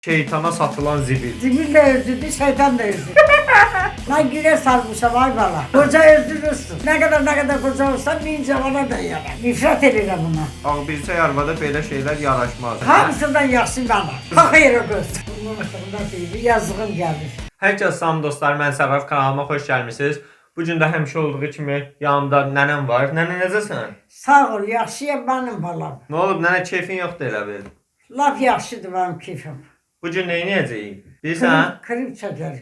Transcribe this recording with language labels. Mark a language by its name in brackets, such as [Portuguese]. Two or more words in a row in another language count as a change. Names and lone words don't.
[Azerbaijani] Şeytana satılan zibil. Zibil de özüdü, şeytan da özüdü. Ben güne sarmışam ay bala. [Turkish] Koca özürürsün. Ne kadar koca olsan bir cavana da yarar. Nifret ederim buna. [Azerbaijani] Ağbirçək arvada belə şeylər yaraşmaz. Hamısından yaxşı bana. Bakayır o göz. [Turkish] Bunun hakkında değil, yazığım gelir. [Azerbaijani] Hər kəs salam dostlar, mən Sərraf kanalıma xoş gəlmisiniz. Bu gün də həmişə olduğu kimi yanımda nənəm var. Nənə necəsən? Sağ ol, yaxşıyam benim balam. Nə olub nənə, keyfin yoxdur elə bil. Laf yaxşıdır [Turkish] benim keyfim. [Azerbaijani] Bu gün nə edəcəyik? Bilirsən? [Turkish] Klip çekerik.